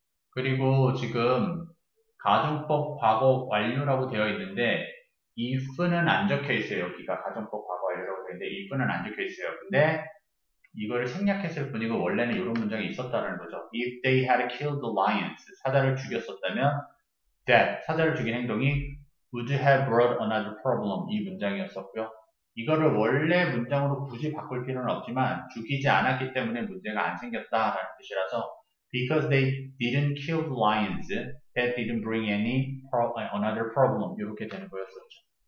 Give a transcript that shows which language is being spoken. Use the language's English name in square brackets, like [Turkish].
[Korean] 그리고 지금 가정법 과거 완료라고 되어 있는데 if는 안 적혀 있어요. 여기가 가정법 과거 완료라고 되어 있는데 if는 안 적혀 있어요. 근데 이거를 생략했을 뿐이고 원래는 이런 문장이 있었다는 거죠. [English] If they had killed the lions, [Korean] 사자를 죽였었다면 [English] that, [Korean] 사자를 죽인 행동이 [English] would have brought another problem, [Korean] 이 문장이었었고요. 이거를 원래 문장으로 굳이 바꿀 필요는 없지만 죽이지 않았기 때문에 문제가 안 생겼다라는 뜻이라서 [English] because they didn't kill the lions, that didn't bring another problem, [Korean] 이렇게 되는 거였었죠.